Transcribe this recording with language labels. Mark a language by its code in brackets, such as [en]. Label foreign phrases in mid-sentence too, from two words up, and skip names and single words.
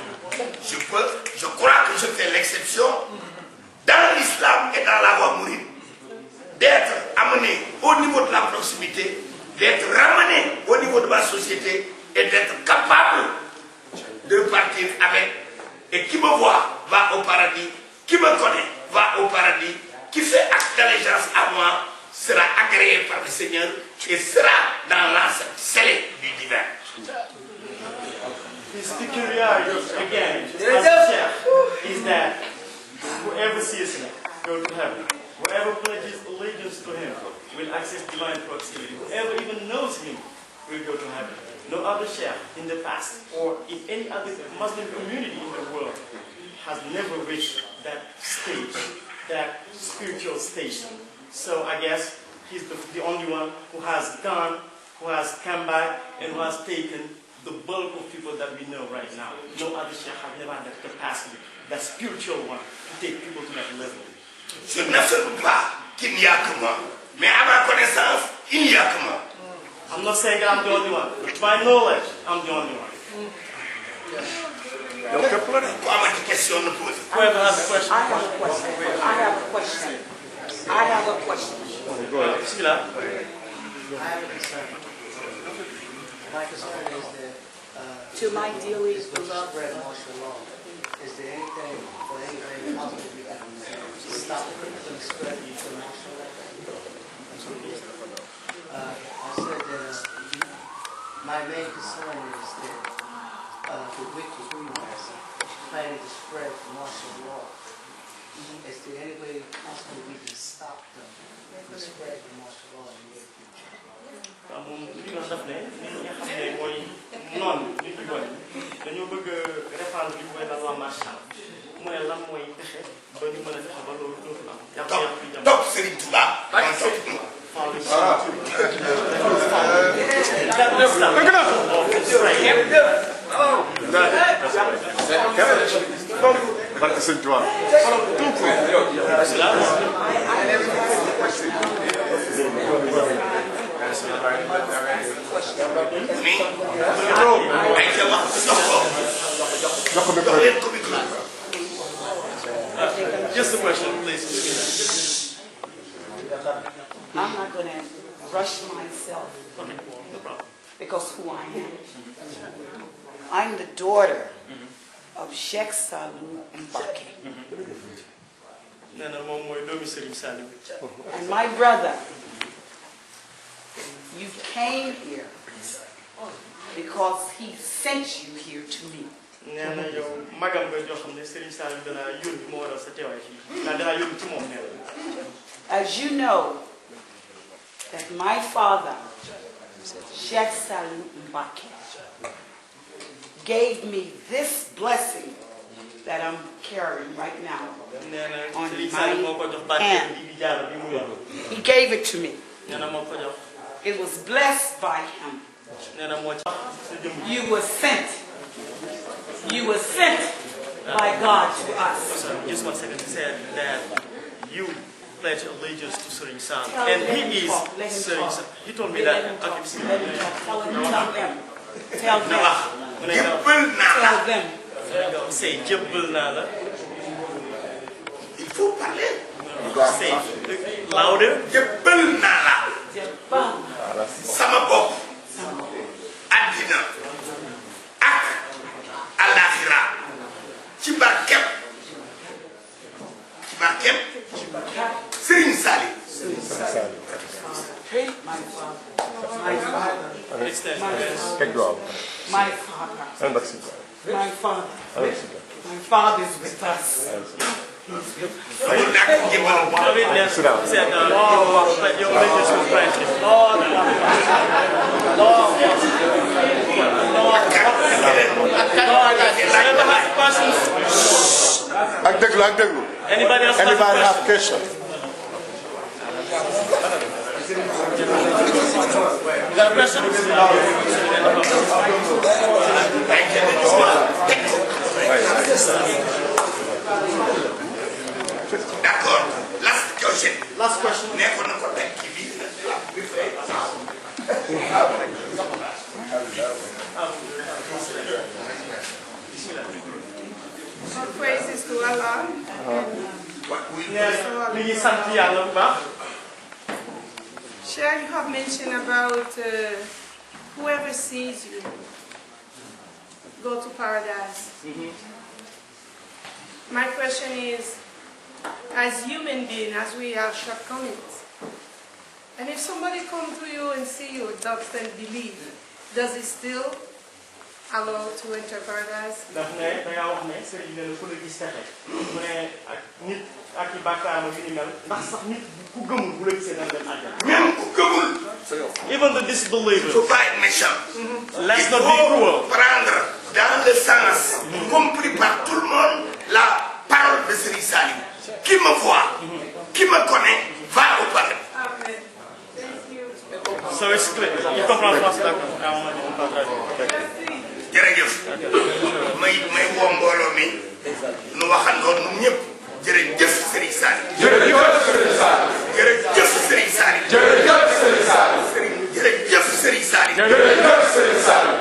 [fr] Je crois que je fais l'exception dans l'islam et dans la voie mouride d'être amené au niveau de la proximité, d'être ramené au niveau de ma société et d'être capable de partir avec. Et qui me voit va au paradis, qui me connaît va au paradis, qui fait acte d'allégeance à moi sera agréé par le Seigneur et sera dans l'enceinte scellée du divin. [en] his peculiarity, again, as a sheikh, is that whoever sees him go to heaven. Whoever pledges allegiance to him will access divine proximity. Whoever even knows him will go to heaven. No other sheikh in the past or in any other Muslim community in the world has never reached that stage, that spiritual station. So I guess he's the only one who has gone, who has come back, and who has taken the bulk of people that we know right now. No other sheikh has never had that capacity, that spiritual one, to take people to that level. [fr] Je n'affirme pas qu'il n'y a que moi, mais à ma connaissance, il n'y a que moi. [en] I'm not saying that I'm the only one. To my knowledge, I'm the only one. [fr] Pourquoi ma question ne pose? [en] Whoever has a question. I have a question. I have a question. I have a question. Bismillah. My concern is that To my dearly it's going to beloved spread martial law. Is there anything or anything possible we can stop it from spreading to martial law? I said that my main concern is that the wicked humans planning to spread martial law. Is there any way possible we can stop them from spreading martial law in the near future? [wo] moom li nga def ne li nga xam ne mooy noonu li ñu doon dañoo bëgg a répandre li ñu koy dal waa marchand mu ne lan mooy pexe ba ñu mën a fexe ba loolu dootul am. topp Serigne Touba. barke sëñ Tuubaa. [en] Just a question, please. I'm not going to rush myself Okay, no problem. because who I am. I'm the daughter of Cheikh Saliou Mbake. [wo] Nee na moom mooy doomi Serigne Saliou. [en] And my brother, you came here because he sent you here to me. [wo] Nee na yow magam nga joo xam ne Serigne Saliou dana yónni moo waral sa teewaay fii. Ndax dana yónni ci moom nee na. [en] As you know, that my father, Cheikh Saliou Mbake, gave me this blessing that I'm carrying right now. [wo] Nee na [en] On [wo] Serigne [en] my [wo] Saliou moo ko jox barke bi jaara bi mu yor. [en] He gave it to me. [wo] Nee na moo ko jox. [en] It was blessed by him. [wo] Nee na moo ci sa jëmm. [en] You were sent. You were sent by God to us. Just 1 second. He said that you pledge allegiance to Serigne Saliou, Tell and him he is talk. Let him Serigne talk. Saliou. He told me Let that. him talk. Okay, Let him talk. Tell him. Tell them. [wo] na wax mu ne nga jébbal naa la. [en] Tell them. say [wo] jébbal naa la. [fr] Il faut parler. [en] Say louder. [wo] jébbal naa la. sama bopp. addina ak alaxira ci barkeb Serigne Saliou. [en] Hey, my father. My father. My father. My father. My father is with us. [wo] amul nag jébbal. [en] Sit down. Your allegiance was granted. Anybody else have questions? You got a question? D'accord. Last question. Last question. [wo] nekkoon na ko teg ci biir. [en] All praises to Allah. [wo] Li ngi sant Yàlla bu baax. [en] Cheikh, you have mentioned about whoever sees you go to paradise. My question is, as human beings, as we have shortcomings, and if somebody comes to you and see you, doesn't believe, does it still allow to enter paradise? [wo] Daf ne dangaa wax ne Serigne ne ku la gis texe mu ne ak nit ak i bàkkaar yu ni mel ndax sax nit ku gëmul bu la gisee dana dem àjjana. même ku gëmul. [en] Even the disbelievers. [fr] faut pas être méchant. [en] Let's not be cruel. [fr] Prendre dans le sens compris par tout le monde la parole de Serigne Saliou. Qui me voit, qui me connaît, va au paradis. [en] Amen. Thank you. So it's clear. [fr] Il comprend français d'accord. [wo] jërëjëf may woo mbooloo mi nu waxandoo ñun ñëpp jërëjëf Serigne Saliou. jërëjëf Serigne Saliou. jërëjëf Serigne Saliou.